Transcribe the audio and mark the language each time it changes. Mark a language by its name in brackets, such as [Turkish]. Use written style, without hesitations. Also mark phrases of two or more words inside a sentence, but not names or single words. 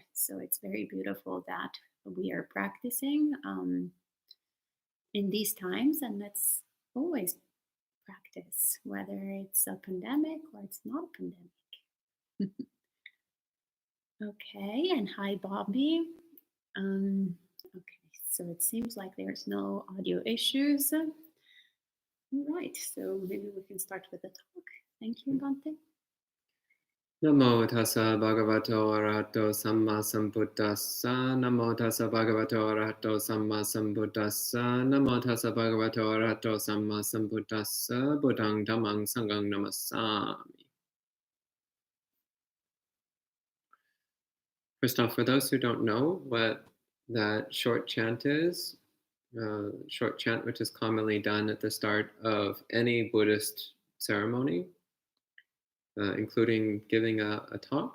[English] So it's very beautiful that we are practicing in these times, and let's always practice, whether it's a pandemic or it's not a pandemic. Okay, and hi, Bobby. Okay, so it seems like there's no audio issues. Right, so maybe we can start with the talk. Thank you, Bhante. [Pali] Namo tassa bhagavato arahato samma sambuddhassa. Namo tassa bhagavato arahato samma sambuddhassa. Namo tassa bhagavato arahato samma sambuddhassa. Buddhang dhammang sanghang namassami. [English] First off, for those who don't know what that short chant is, short chant which is commonly done at the start of any Buddhist ceremony, including giving a talk.